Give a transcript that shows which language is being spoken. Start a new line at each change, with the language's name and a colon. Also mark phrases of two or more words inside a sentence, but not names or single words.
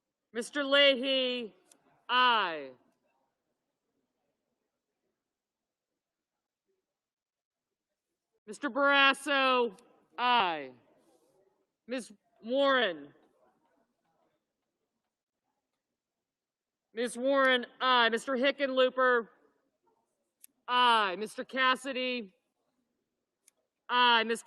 English: Mr. Leahy, aye. Mr. Barrasso, aye. Ms. Warren. Ms. Warren, aye. Mr. Hickenlooper, aye. Mr. Cassidy, aye. Ms.